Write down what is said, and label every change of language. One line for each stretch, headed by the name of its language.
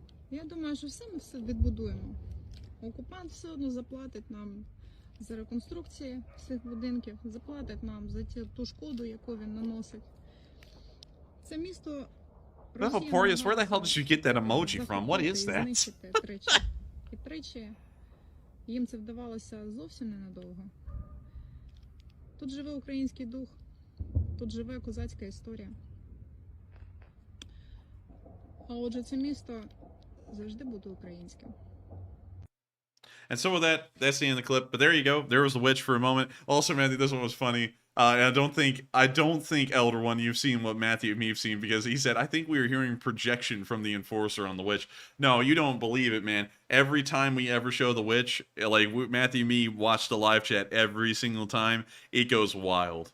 Ukrainian: Я думаю, що ми все відбудуємо. Окупант все одно заплатить нам за реконструкції всіх будинків, заплатить нам за ту шкоду, яку він наносить. Це місто...
English: Vaporius, where the hell did you get that emoji from? What is that?
Ukrainian: І тричі їм це вдавалося зовсім ненадовго. Тут живе український дух, тут живе козацька історія. А отже, це місто завжди буде українським.
English: And so with that, that's the end of the clip. But there you go. There was the witch for a moment. Also, Matthew, this one was funny. And I don't think Elder One, you've seen what Matthew and me have seen, because he said, I think we were hearing projection from the Enforcer on the witch. No, you don't believe it, man. Every time we ever show the witch, like Matthew and me watch the live chat every single time, it goes wild.